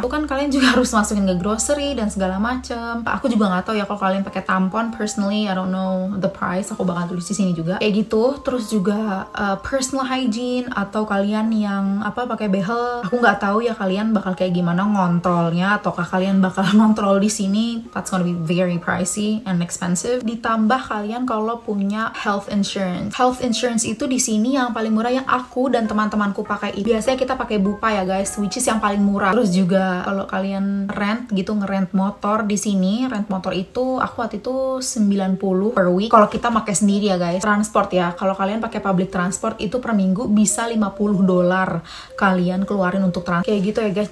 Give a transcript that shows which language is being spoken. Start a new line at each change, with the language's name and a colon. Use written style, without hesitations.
Indonesian: Itu kan kalian juga harus masukin ke grocery dan segala macem. Aku juga nggak tahu ya kalau kalian pakai tampon.
English: Personally, I don't know the price.
Indonesian: Aku bakal tulis di sini juga. Kayak gitu. Terus juga personal hygiene atau kalian yang pakai behel. Aku nggak tahu ya kalian bakal kayak gimana ngontrolnya, ataukah kalian bakal ngontrol di sini.
English: That's gonna be very pricey and expensive.
Indonesian: Ditambah kalian kalau punya health insurance. Health insurance itu di sini yang paling murah, yang aku dan teman-temanku pakai. Biasanya kita pakai Bupa ya guys,
English: which is
Indonesian: yang paling murah. Terus juga kalau kalian rent gitu, ngerent motor di sini, rent motor itu aku waktu itu 90 per week. Kalau kita pakai sendiri ya guys. Transport ya, kalau kalian pakai public transport itu per minggu bisa $50 kalian keluarin untuk transport. Kayak gitu ya guys.